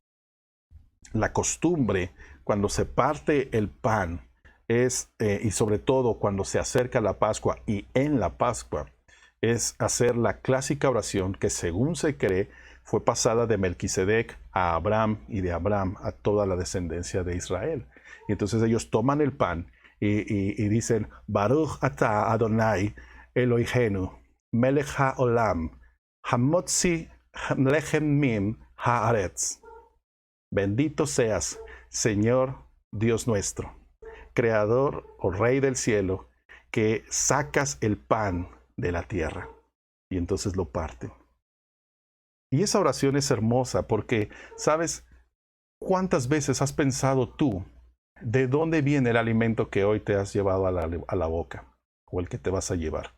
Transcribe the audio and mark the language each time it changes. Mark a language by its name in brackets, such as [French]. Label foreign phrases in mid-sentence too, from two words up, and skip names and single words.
[Spanish] La costumbre, cuando se parte el pan, es, y sobre todo cuando se acerca la Pascua y en la Pascua, es hacer la clásica oración que, según se cree, fue pasada de Melquisedec a Abraham y de Abraham a toda la descendencia de Israel. Y entonces ellos toman el pan y dicen, [Hebrew] ברוך אתה אדוני אלוהינו, מלך העולם, המוציא לחם מן הארץ. [Spanish] Bendito seas, Señor Dios nuestro, Creador o Rey del cielo, que sacas el pan de la tierra. Y entonces lo parten. Y esa oración es hermosa porque, ¿sabes cuántas veces has pensado tú de dónde viene el alimento que hoy te has llevado a la boca o el que te vas a llevar?